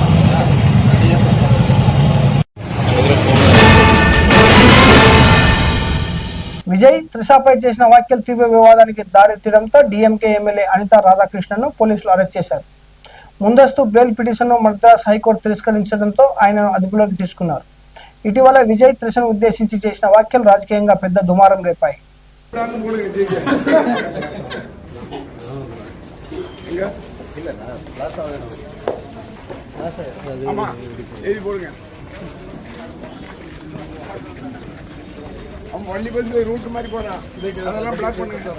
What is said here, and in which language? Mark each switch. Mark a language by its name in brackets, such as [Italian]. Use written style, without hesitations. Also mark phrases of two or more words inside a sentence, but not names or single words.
[Telugu] విజయ్ త్రిషాపై చేసిన వ్యాఖ్యలు తీవ్ర వివాదానికి దారితీయడంతో డీఎంకే ఎమ్మెల్యే అనితా రాధాకృష్ణన్ను పోలీసులు అరెస్ట్ చేశారు. ముందస్తు బెయిల్ పిటిషన్ను మద్రాస్ హైకోర్టు తిరస్కరించడంతో ఆయనను అదుపులోకి తీసుకున్నారు. ఇటీవల విజయ్ త్రిషను ఉద్దేశించి చేసిన వ్యాఖ్యలు రాజకీయంగా పెద్ద దుమారం రేపాయి. [Tamil] வண்டி பஸ் ரூட் மாதிரி போறா, அதெல்லாம் பிளாக் பண்ணுங்க சார்.